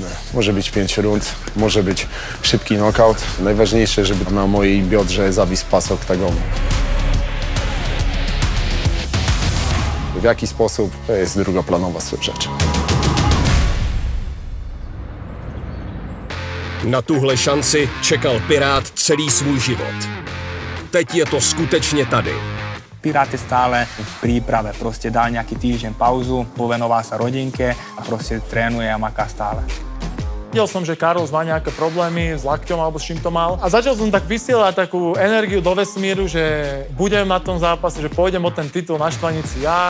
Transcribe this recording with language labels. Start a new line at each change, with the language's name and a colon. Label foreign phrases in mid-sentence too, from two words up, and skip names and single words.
Polish: Może być 5 rund, może być szybki knockout. Najważniejsze, żeby na mojej biodrze zawisł pas oktagonu. W jaki sposób, to jest drugoplanowa rzecz.
Czech: Na tuhle šanci čekal Pirát celý svůj život. Teď je to skutečně tady.
Slovak: Pirát je stále v príprave, proste dal nejaký týždeň pauzu, povenoval sa rodinke a proste trénuje a maká stále. Videl som, že Carlos má nejaké problémy s lakťom alebo s čím to mal. A začal som tak vysielať takú energiu do vesmíru, že budem na tom zápase, že pôjdem o ten titul na štvanici ja.